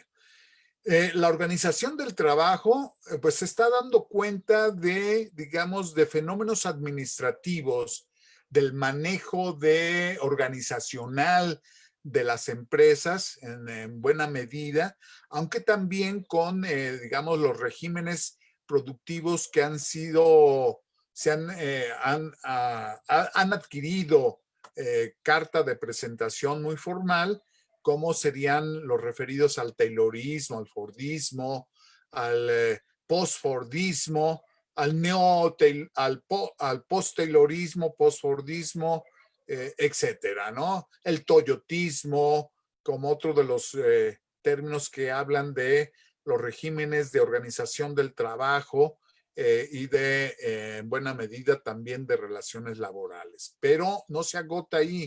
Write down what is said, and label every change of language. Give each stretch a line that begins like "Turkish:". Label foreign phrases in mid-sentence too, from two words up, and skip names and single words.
Spanish: La organización del trabajo, pues se está dando cuenta de, digamos, de fenómenos administrativos, del manejo organizacional de las empresas en buena medida, aunque también con, digamos, los regímenes productivos que han adquirido carta de presentación muy formal, como serían los referidos al Taylorismo, al Fordismo, al post-Fordismo, al post-Taylorismo, post-Fordismo, etcétera, ¿no? El Toyotismo, como otro de los términos que hablan de los regímenes de organización del trabajo y en buena medida también de relaciones laborales. Pero no se agota ahí.